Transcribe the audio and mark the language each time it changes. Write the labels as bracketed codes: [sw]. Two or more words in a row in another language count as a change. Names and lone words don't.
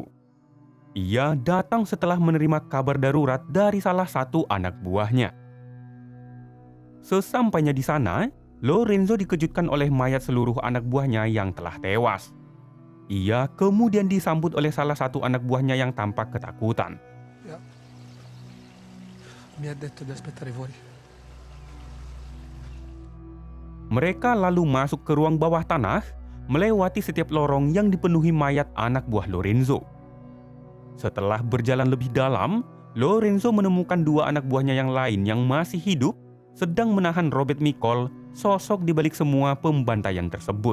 [id] Ia datang setelah menerima kabar darurat dari salah satu anak buahnya. Sesampainya di sana, Lorenzo dikejutkan oleh mayat seluruh anak buahnya yang telah tewas. Ia kemudian disambut oleh salah satu anak buahnya yang tampak ketakutan. Ya. [it] Mi ha detto di aspettare fuori. [id] Mereka lalu masuk ke ruang bawah tanah, melewati setiap lorong yang dipenuhi mayat anak buah Lorenzo. Setelah berjalan lebih dalam, Lorenzo menemukan dua anak buahnya yang lain yang masih hidup, sedang menahan Robert Michel, sosok di balik semua pembantaian tersebut.